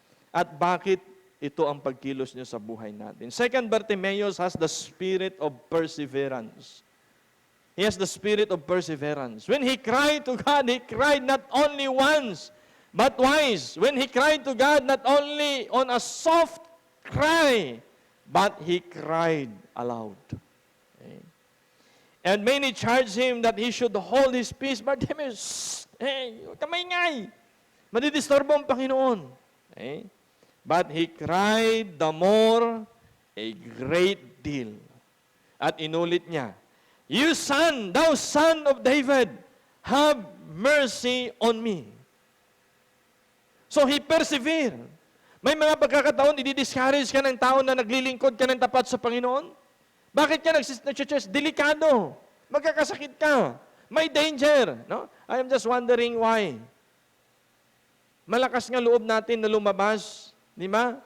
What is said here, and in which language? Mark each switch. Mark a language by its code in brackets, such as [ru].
[tl] At bakit ito ang pagkilos niya sa buhay natin. [en] Second, Bartimaeus has the spirit of perseverance. He has the spirit of perseverance. When he cried to God, he cried not only once, but twice. When he cried to God, not only on a soft cry, but he cried aloud. Okay. And many charged him that he should hold his peace. [tl] Bartimaeus, kamay-ngay. Madidisturbo ang Panginoon. [en] Okay. But he cried the more a great deal. [tl] At inulit niya, [en] You son, thou son of David, have mercy on me. So he persevered. [tl] May mga pagkakataon, i-discourage ka ng tao na naglilingkod ka ng tapat sa Panginoon. Bakit ka nag-church? Delikado. Magkakasakit ka. May danger. No? [en] I am just wondering why. [tl] Malakas nga loob natin na lumabas, di ba?